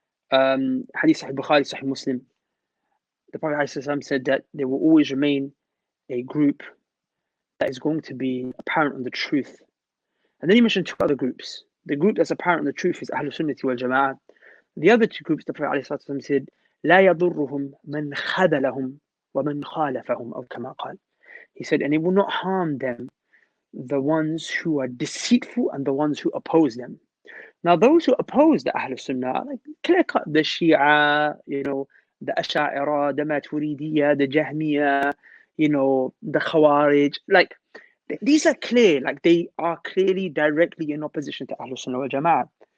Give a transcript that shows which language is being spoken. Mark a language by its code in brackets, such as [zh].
[en] Hadith Sahih Bukhari, Sahih Muslim. The Prophet ﷺ said that there will always remain a group that is going to be apparent on the truth. And then he mentioned two other groups. The group that's apparent on the truth is Ahlul Sunnati wal Jama'ah. The other two groups, the Prophet ﷺ said, [ar] لا يضرهم من خذلهم ومن خالفهم أو كما قال. [en] He said, and it will not harm them, the ones who are deceitful and the ones who oppose them. Now, those who oppose the Ahlul Sunnah, like clear cut, the Shia, the Asha'ira, the Maturidiyya, the Jahmiyyah, the Khawarij, like these are clear, like they are clearly directly in opposition to Ahlul Sunnah wal Jama'ah.